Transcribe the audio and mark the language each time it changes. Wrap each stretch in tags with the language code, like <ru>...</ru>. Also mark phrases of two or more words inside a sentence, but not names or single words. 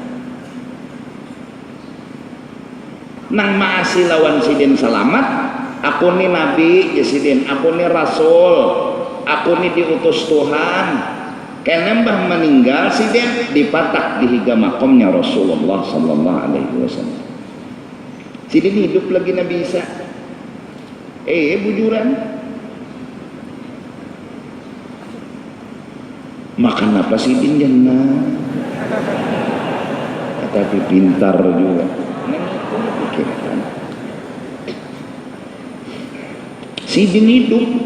<bjn>Nang maasi lawan sidin selamat, aku ni nabi ya sidin, aku ni rasul, aku ni diutus Tuhan. Karena mbah meninggal sidin dipatak di higa makomnya Rasulullah</bjn> <ar>صلى الله عليه وسلم.</ar> <bjn>Sidin hidup lagi Nabi Isa. Bujuran. Makan apa sidin jannah? Tapi pintar juga. Pikirkan. Sidin hidup.</bjn>